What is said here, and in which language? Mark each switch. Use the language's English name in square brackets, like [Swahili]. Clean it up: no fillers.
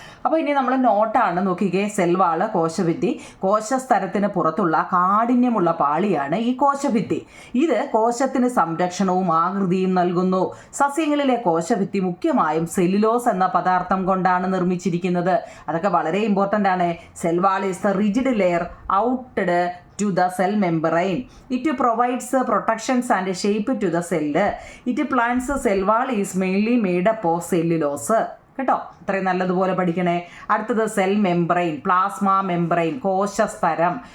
[Malayalam] അപ്പോൾ ഇനി നമ്മൾ നോട്ടാണ് നോക്കിക്കേ. സെൽവാള്, കോശഭിത്തി. കോശസ്തരത്തിന് പുറത്തുള്ള കാഠിന്യമുള്ള പാളിയാണ് ഈ കോശഭിത്തി. ഇത് കോശത്തിന് സംരക്ഷണവും ആകൃതിയും നൽകുന്നു. സസ്യങ്ങളിലെ കോശഭിത്തി മുഖ്യമായും സെല്ലുലോസ് എന്ന പദാർത്ഥം കൊണ്ടാണ് നിർമ്മിച്ചിരിക്കുന്നത്. അതൊക്കെ വളരെ ഇമ്പോർട്ടൻ്റ് ആണ്. [English] Cell wall is the rigid layer ഔട്ടഡ് to the cell membrane. It provides protections and shape to the cell. It plants cell wall is mainly made up of cellulose. [Malayalam] കേട്ടോ, ഇത്രയും നല്ലതുപോലെ പഠിക്കണേ. അടുത്തത് സെൽ മെംബ്രെയിൻ, പ്ലാസ്മ മെംബ്രെയിൻ, കോശസ്തരം.